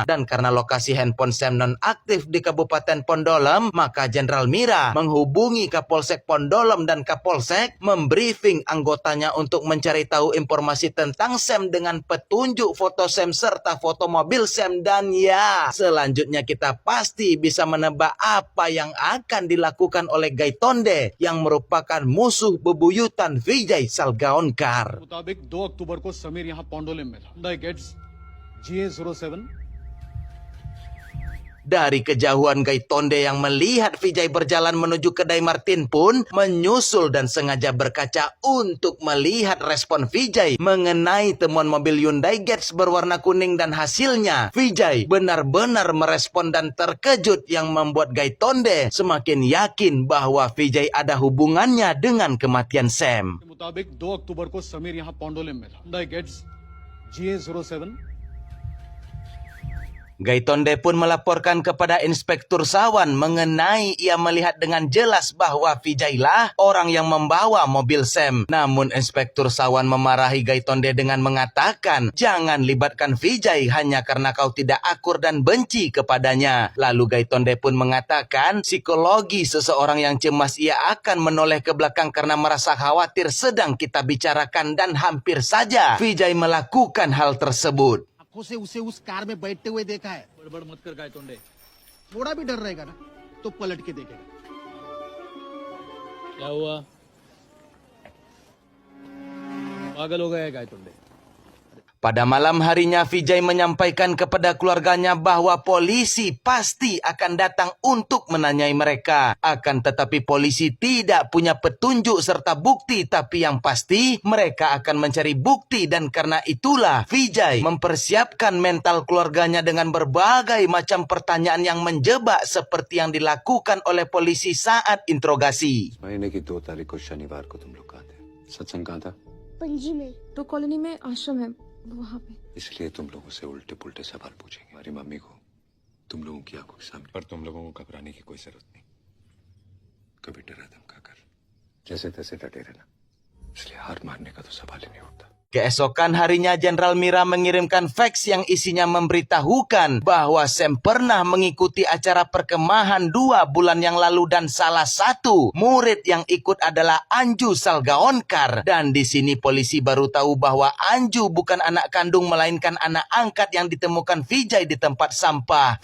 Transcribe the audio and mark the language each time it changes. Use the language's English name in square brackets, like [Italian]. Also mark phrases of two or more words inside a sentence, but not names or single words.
[Indonesian] Dan karena lokasi handphone Sam nonaktif di Kabupaten Pondolem, maka Jenderal Mira menghubungi Kapolsek Pondolem dan Kapolsek membriefing anggotanya untuk mencari tahu informasi tentang Sam dengan petunjuk foto Sam serta foto mobil Sam. Dan ya, selanjutnya kita pasti bisa menebak apa yang akan dilakukan oleh Gaitonde yang merupakan musuh bebuyutan Vijay Salgaonkar. [Hindi] मुताबिक 2 अक्टूबर को समीर यहाँ पोंडोलिम में था. Hyundai Getz GA07. [Indonesian] Dari kejauhan Gaitonde yang melihat Vijay berjalan menuju kedai Martin pun menyusul dan sengaja berkaca untuk melihat respon Vijay mengenai temuan mobil Hyundai Getz berwarna kuning dan hasilnya Vijay benar-benar merespon dan terkejut yang membuat Gaitonde semakin yakin bahwa Vijay ada hubungannya dengan kematian Sam. [Hindi] मुताबिक 2 अक्टूबर को समीर यहाँ पोंडोलिम में था. Hyundai Getz GA07. [Indonesian] Gaitonde pun melaporkan kepada Inspektur Sawan mengenai ia melihat dengan jelas bahwa Vijay lah orang yang membawa mobil Sam. Namun Inspektur Sawan memarahi Gaitonde dengan mengatakan, jangan libatkan Vijay hanya karena kau tidak akur dan benci kepadanya. Lalu Gaitonde pun mengatakan, psikologi seseorang yang cemas ia akan menoleh ke belakang karena merasa khawatir sedang kita bicarakan dan hampir saja Vijay melakukan hal tersebut. [Hindi] से उसे उस कार में बैठते हुए देखा है. बड़बड़ मत कर गायतोंडे. थोड़ा भी डर रहेगा ना तो पलट के देखेगा. क्या हुआ? पागल हो गया है गायतोंडे. [Indonesian] Pada malam harinya Vijay menyampaikan kepada keluarganya bahwa polisi pasti akan datang untuk menanyai mereka. Akan tetapi polisi tidak punya petunjuk serta bukti, tapi yang pasti mereka akan mencari bukti. Dan karena itulah Vijay mempersiapkan mental keluarganya dengan berbagai macam pertanyaan yang menjebak seperti yang dilakukan oleh polisi saat interogasi. [Hindi] महीने की 2 तारीख को शनिवार को तुम लोग कहाँ थे? सत्संग कहाँ था? पणजी में. तो कॉलोनी में आश्रम है वहाँ पे. इसलिए तुम लोगों से उल्टे पुल्टे सवाल पूछेंगे. हमारी मम्मी को तुम लोगों की आंखों के सामने. पर तुम लोगों को घबराने की कोई जरूरत नहीं. कभी डरा धमका कर जैसे तैसे डटे रहना. इसलिए हार मारने का तो सवाल ही नहीं उठता. [Indonesian] Keesokan harinya Jenderal Mira mengirimkan fax yang isinya memberitahukan bahwa Sam pernah mengikuti acara perkemahan 2 bulan yang lalu dan salah satu murid yang ikut adalah Anju Salgaonkar. Dan di sini polisi baru tahu bahwa Anju bukan anak kandung melainkan anak angkat yang ditemukan Vijay di tempat sampah.